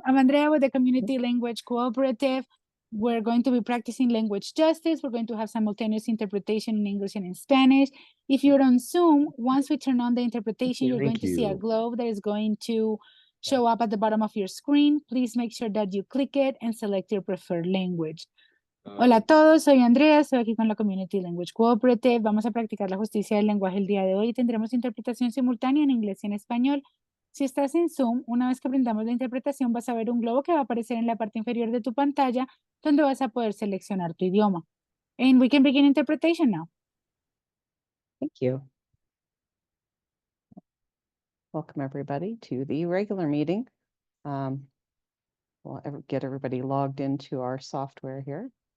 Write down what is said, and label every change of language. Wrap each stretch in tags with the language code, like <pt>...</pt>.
<en>I'm Andrea with the Community Language Cooperative. We're going to be practicing language justice. We're going to have simultaneous interpretation in English and in Spanish. If you're on Zoom, once we turn on the interpretation, you're going to see a globe that is going to show up at the bottom of your screen. Please make sure that you click it and select your preferred language.</en> <es>Hola a todos, soy Andrea, estoy aquí con la Community Language Cooperative. Vamos a practicar la justicia del lenguaje el día de hoy y tendremos interpretación simultánea en inglés y en español. Si estás en Zoom, una vez que aprendamos la interpretación, vas a ver un globo que va a aparecer en la parte inferior de tu pantalla, donde vas a poder seleccionar tu idioma.</es> <en>And we can begin interpretation now. Thank you. Welcome, everybody, to the regular meeting. We'll get everybody logged into our software here.</en>